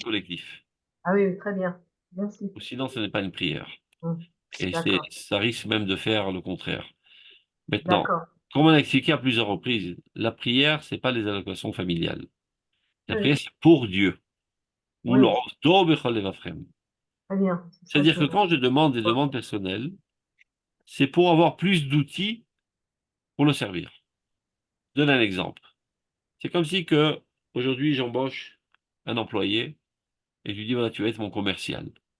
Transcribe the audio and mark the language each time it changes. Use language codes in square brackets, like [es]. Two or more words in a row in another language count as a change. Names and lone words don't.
[fr] le collectif. Ah oui, oui, très bien. Merci. Ou sinon, ce n'est pas une prière. Hum, Et d'accord, ça risque même de faire le contraire. Maintenant, d'accord. comme on a expliqué à plusieurs reprises, la prière, c'est pas les allocations familiales. La Oui, prière, c'est pour Dieu. Ou oui, [he] ולעבדו בכל לבבכם. [fr] très bien. C'est ça C'est-à-dire que que quand je demande des demandes personnelles, c'est pour avoir plus d'outils pour le servir. Je donne un exemple. C'est comme si que aujourd'hui j'embauche un employé et je lui dis voilà, tu vas être mon commercial.